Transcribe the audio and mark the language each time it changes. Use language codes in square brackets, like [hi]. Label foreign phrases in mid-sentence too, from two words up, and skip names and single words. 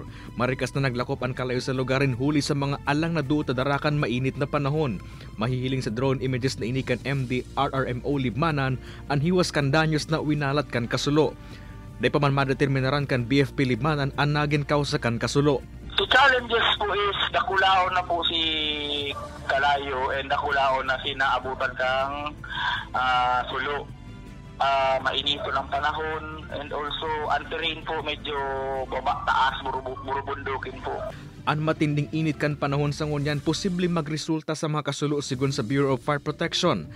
[bik] Marikas na naglakop ang kalayo sa lugarin huli sa mga alang na duot darakan mainit na panahon. Mahihiling sa drone images na inikan MD RRMO Libmanan ang hiwas kan danyos na winalat kan kasulo. Day pa man madeterminaran kan BFP Libmanan ang naging kausa kan kasulo. [en] The challenges [bik] po [en] is [bik] nakulao na po si Kalayo and nakulao na sinaabutan kang sulo. Mainito ng panahon [en] and also [bik] ang terrain po medyo baba taas, burubundukin po. Ang matinding init kan panahon sa ngunyan posible magresulta sa mga kasulo sigon sa Bureau of Fire Protection.